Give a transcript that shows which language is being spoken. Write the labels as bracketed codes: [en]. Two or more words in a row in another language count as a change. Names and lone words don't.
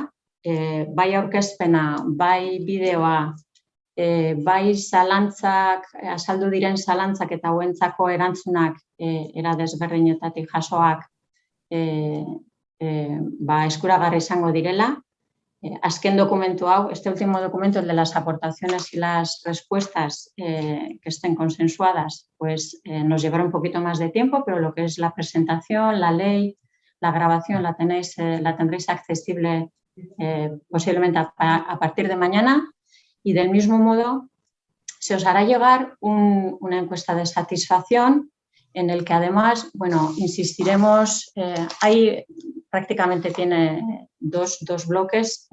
[eu] Bai aurkezpena, bai bideoa, bai zalantzak, azaldu diren zalantzak eta hauentzako erantzunak era desberdinetatik jasoak eskuragarri izango direla. Azken dokumentu hau, [es] este último documento, el de las aportaciones y las respuestas que estén consensuadas, pues nos llevará un poquito más de tiempo, pero lo que es la presentación, la ley, la grabación la tendréis accesible posiblemente a partir de mañana, y del mismo modo se os hará llegar una encuesta de satisfacción en el que además, insistiremos, prácticamente tiene dos bloques.